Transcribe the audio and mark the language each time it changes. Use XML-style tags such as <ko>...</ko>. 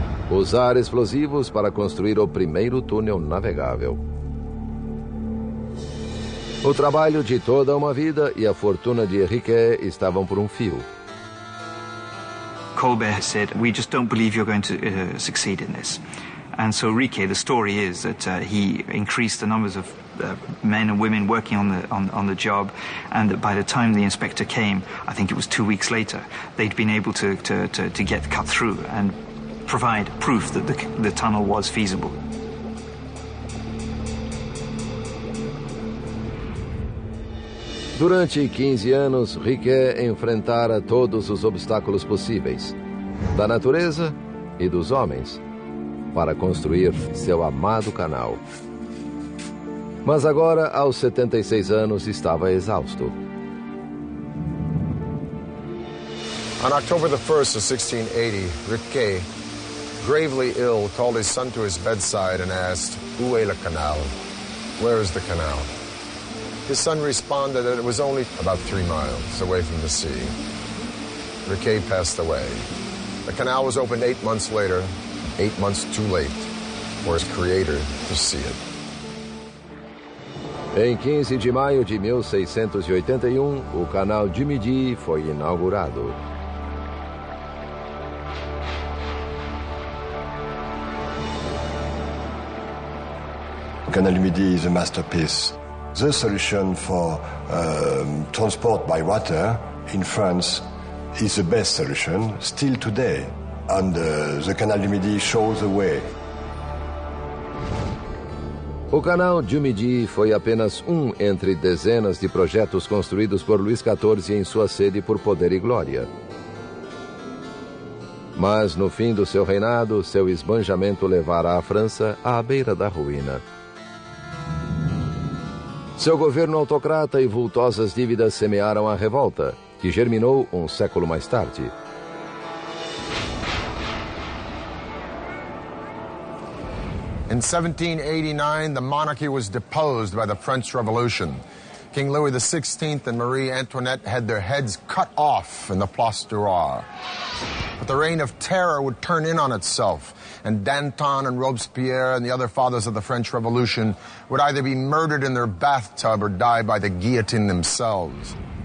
<pt>Usar explosivos para construir o primeiro túnel navegável. O trabalho de toda uma vida e a fortuna de Riquet estavam por um fio.</pt> <en>Colbert said, "We just don't believe you're going to succeed in this." And so Riquet, the story is that he increased the numbers of men and women working on the job, and that by the time the inspector came, I think it was 2 weeks later, they'd been able to get cut through and provide proof that the tunnel was feasible.</en> <pt>Durante 15 anos, Riquet enfrentara todos os obstáculos possíveis, da natureza e dos homens, para construir seu amado canal. Mas agora, aos 76 anos, estava exausto.</pt> <en>On October the 1st of 1680, Riquet, gravely ill, called his son to his bedside and asked,</en> <fr>"Où est le canal?"</fr> <en>Where is the canal? His son responded that it was only about 3 miles away from the sea. Riquet passed away. The canal was opened 8 months later, 8 months too late for his creator to see it.</en> <pt>Em 15 de maio de 1681, o Canal du Midi foi inaugurado.</pt> <en>Canal du Midi is a masterpiece. The solution for transport by water in France is the best solution still today, and the Canal du Midi shows the way.</en> <pt>O Canal du Midi foi apenas um entre dezenas de projetos construídos por Luís XIV em sua sede por poder e glória. Mas no fim do seu reinado, seu esbanjamento levara a França à beira da ruína. Seu governo autocrata e vultosas dívidas semearam a revolta, que germinou um século mais tarde.</pt> <en>In 1789, the monarchy was deposed by the French Revolution. King Louis XVI and Marie Antoinette had their heads cut off in the Place du Roi. But the reign of terror would turn in on itself, and Danton and Robespierre and the other fathers of the French Revolution would either be murdered in their bathtub or die by the guillotine themselves.</en>